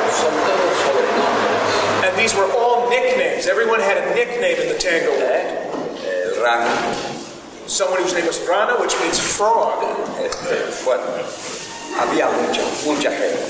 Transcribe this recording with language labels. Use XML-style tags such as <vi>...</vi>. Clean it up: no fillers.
<es>Son todos sobrenombres.</es> <en>And these were all nicknames. Everyone had a nickname in the tango world.</en> <es>Rana.</es> <en>Someone whose name was Rana, which means frog.</en> <es>Bueno, había mucha gente.</es>